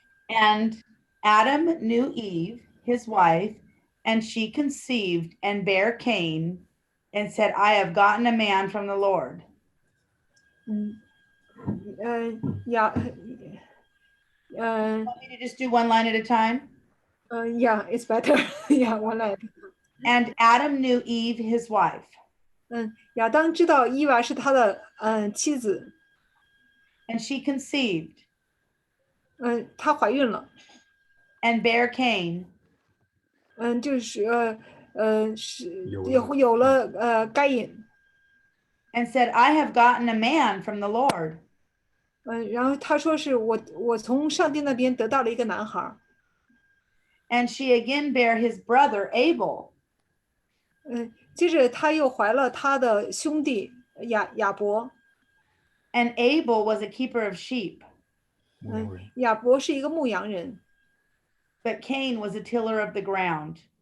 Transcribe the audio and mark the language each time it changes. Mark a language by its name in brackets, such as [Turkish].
[English] And Adam knew Eve, his wife, and she conceived and bare Cain and said, I have gotten a man from the Lord. Yeah, Want me to just do one line at a time? yeah, it's better. Yeah, one line. And Adam knew Eve, his wife, [Chinese] 亚当知道伊娃是他的妻子， [English] and she conceived [Chinese] 她怀孕了， [English] and bare Cain [Chinese] 就是是有了有了该隐， [English] and said, I have gotten a man from the Lord. [Chinese] 然后他说是我从上帝那边得到了一个男孩， [English] And she again bare his brother Abel. [Chinese] 接着他又怀了他的兄弟亚伯， [English] And Abel was a keeper of sheep, [Chinese] 牧羊人，亚伯是一个牧羊人， [English] but Cain was a tiller of the ground.